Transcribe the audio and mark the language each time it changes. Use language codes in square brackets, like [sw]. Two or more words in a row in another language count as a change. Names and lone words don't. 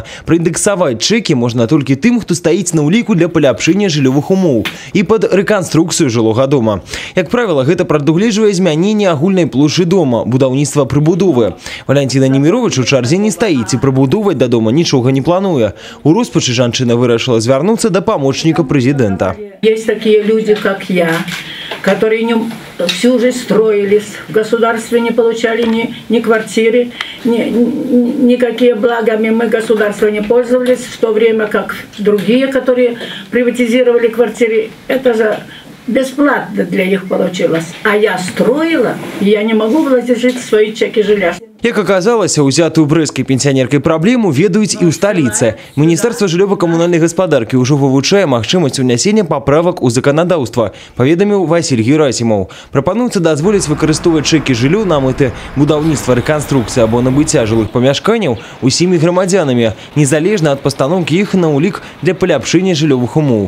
[be] Праіндексаваць чэкі можна толькі тым, хто стаіць на ўліку для паляпшэння жыллёвых умоў і пад рэканструкцыю жылога дома. Як правіла, гэта прадугледжвае змяненне агульнай плошчы дома, будаўніцтва прыбудовы. Валентина Немирович у чарзе не стаіць і прыбудоўваць да дома нічога не плануе. У роспачы жанчына вырашыла звярнуцца да памочніка прэзідэнта. [ru] Есть такие люди, как я, которые всю жизнь строились, в государстве не получали ни квартиры, никакие благами мы государство не пользовались, в то время как другие, которые приватизировали квартиры, это же бесплатно для них получилось. А я строила, и я не могу вложить свои чеки жилья. [be] Як аказалася, узятую брэскай пенсіянеркай праблему ведаюць і ў сталіцы. Міністэрства жыллёва-камунальнай гаспадаркі ўжо вывучае магчымасць унясення паправак у заканадаўства, паведаміў Васіль Герасімаў. Прапануецца дазволіць выкарыстоўваць чэкі жыллё на мэты будаўніцтва, рэканструкцыі або набыцця жылых памяшканняў усімі грамадзянамі, незалежна ад пастаноўкі іх на ўлік для паляпшэння жыллёвых умоў.